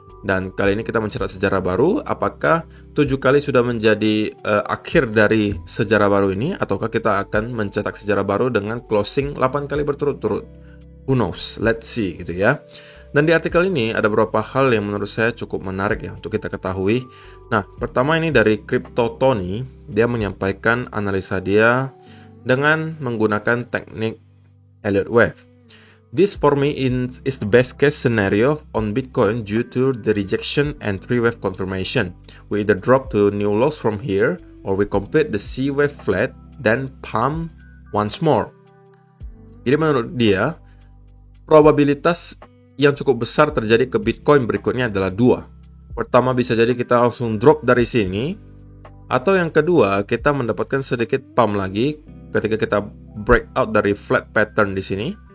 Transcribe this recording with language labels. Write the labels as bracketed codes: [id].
[id] Dan kali ini kita mencatat sejarah baru. Apakah 7 kali sudah menjadi akhir dari sejarah baru ini, ataukah kita akan mencetak sejarah baru dengan closing 8 kali berturut-turut? Who knows? Let's see gitu ya. Dan di artikel ini ada beberapa hal yang menurut saya cukup menarik ya untuk kita ketahui. Nah, pertama ini dari Crypto Tony, dia menyampaikan analisa dia dengan menggunakan teknik Elliott Wave. [en] This for me is the best case scenario on Bitcoin due to the rejection and 3-wave confirmation. We either drop to new lows from here or we complete the C-wave flat then pump once more. [id] Jadi menurut dia, probabilitas yang cukup besar terjadi ke Bitcoin berikutnya adalah 2. Pertama, bisa jadi kita langsung drop dari sini, atau yang kedua, kita mendapatkan sedikit pump lagi ketika kita break out dari flat pattern di sini.